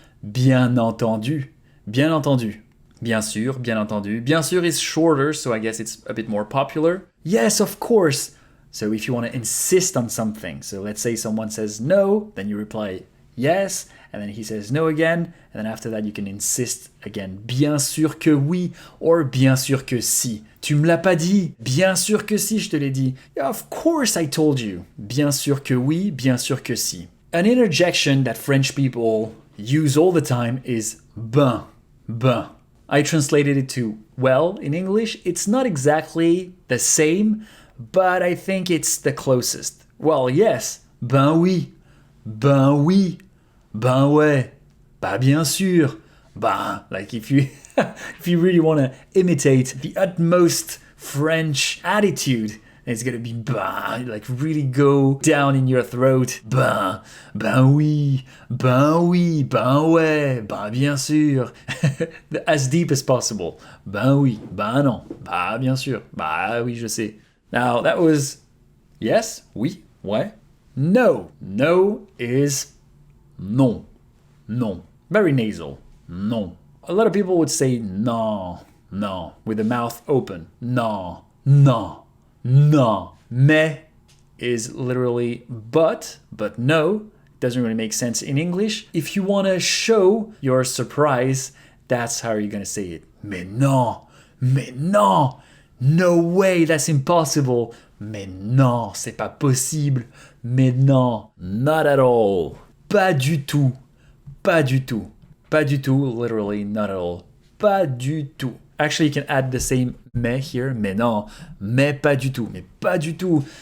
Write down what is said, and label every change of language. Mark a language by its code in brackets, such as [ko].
[fr] Bien entendu. Bien entendu. Bien sûr, bien entendu. [en] Bien sûr is shorter, so I guess it's a bit more popular. Yes, of course. So if you want to insist on something, so let's say someone says no, then you reply yes, and then he says no again, and then after that you can insist again. [fr] Bien sûr que oui, or bien sûr que si. Tu me l'as pas dit. Bien sûr que si, je te l'ai dit. [en] Yeah, of course I told you. [fr] Bien sûr que oui, bien sûr que si. [en] An interjection that French people use all the time is ben, ben. I translated it to well in English. It's not exactly the same, but I think it's the closest. Well, yes, [fr] ben oui, ben oui, ben ouais, bah bien sûr, [en] bah, like if you if you really want to imitate the utmost French attitude, it's gonna be bah, like really go down in your throat. [fr] Ben, ben oui, ben ouais, bah bien sûr. [en] As deep as possible. [fr] Ben oui, ben non, bah bien sûr, bah oui, je sais. [en] Now that was yes, oui, ouais. No. No is non. Non. Very nasal. Non. A lot of people would say non, non, with the mouth open. Non, non. No. Mais is literally but no. Doesn't really make sense in English. If you want to show your surprise, that's how you're going to say it. [fr] Mais non. Mais non. [en] No way, that's impossible. [fr] Mais non, c'est pas possible. Mais non. [en] Not at all. [fr] Pas du tout. Pas du tout. Pas du tout, [en] literally not at all. [fr] Pas du tout. [en] Actually, you can add the same mais here. [fr] Mais non. Mais pas du tout. Mais pas du tout.